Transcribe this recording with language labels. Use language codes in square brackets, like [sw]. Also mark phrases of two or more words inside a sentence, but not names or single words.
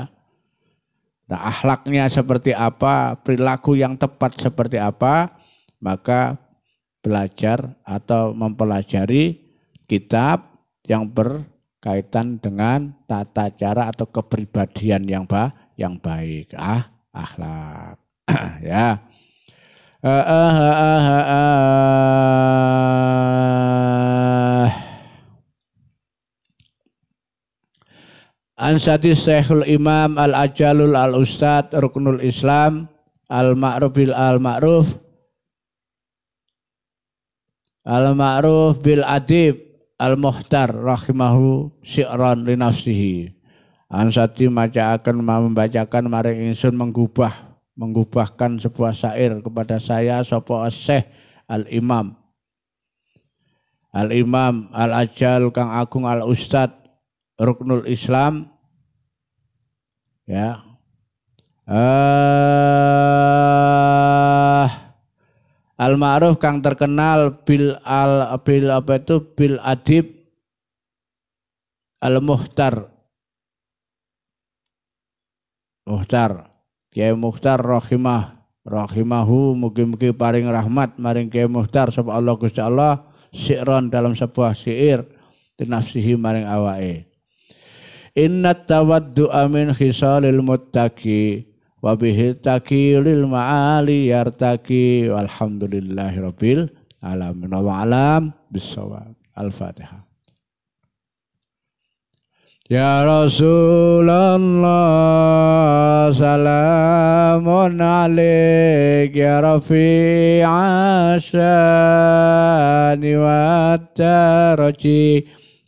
[id] Nah, akhlaknya seperti apa, perilaku yang tepat seperti apa, maka belajar atau mempelajari kitab yang berkaitan dengan tata cara atau kepribadian yang baik, akhlak. Ya. [ar] أنشدني الشيخ الإمام الأجل الأستاذ ركن الإسلام المعروف بالأديب المختار رحمه شعرا لنفسه. [jv] Ansati membacakan maring ingsun [id] menggubahkan sebuah syair kepada saya [jv] sapa [ar] شيخ الإمام الأجل [jv] kang agung [ar] الأستاذ ركن الإسلام, [jv] ya, Al-Ma'ruf kang terkenal [ar] بالأديب المختار [jv] Kiai Muhtar rahimahu mugi-mugi paring rahmat maring Kiai Muhtar sapa Allah Gusti Allah syi'ron [id] dalam sebuah syair [jv] dinafsihi maring awake. [ar] إن التواضع من خصال المتقي وبه التقي إلى المعالي يرتقي والحمد لله رب العالمين وأعلم بالصواب. الفاتحة. يا رسول الله سلام عليك يا رفيع الشان والدرج